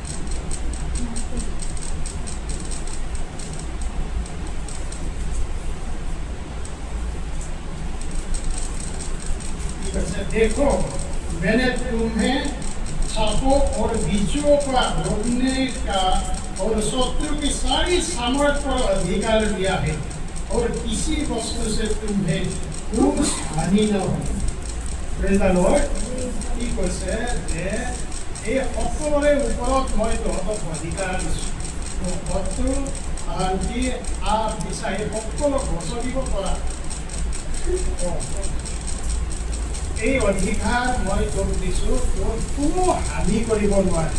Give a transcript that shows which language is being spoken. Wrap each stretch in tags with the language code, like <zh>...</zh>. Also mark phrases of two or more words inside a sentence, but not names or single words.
<hi>देखो मैंने तुम्हें सांपों और बिच्छुओं का रोकने का और शत्रु की सारी सामर्थ पर अधिकार दिया है, और किसी वस्तु से तुम्हें कुछ हानि न हो।</hi> <en>praise the Lord.</en> <as>কি কৈছে? যে এই সকলোৰে ওপৰত মই তহঁতক অধিকাৰ দিছোঁ। শত্ৰু আনকি বিচাৰি সকলো গছকিব পৰা এই অধিকাৰ মই তোক দিছোঁ, তোক কোনো হানি কৰিব নোৱাৰে।</as>